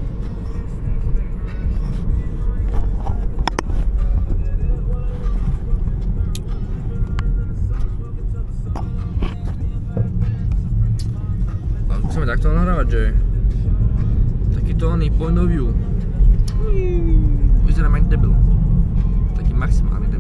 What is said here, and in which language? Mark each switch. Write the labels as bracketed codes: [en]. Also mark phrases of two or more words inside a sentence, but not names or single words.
[sk] Musíme takto nahrávať, že takýto oný [en] point of view. [sk] Vyzerám jak debil. Taký maximálny.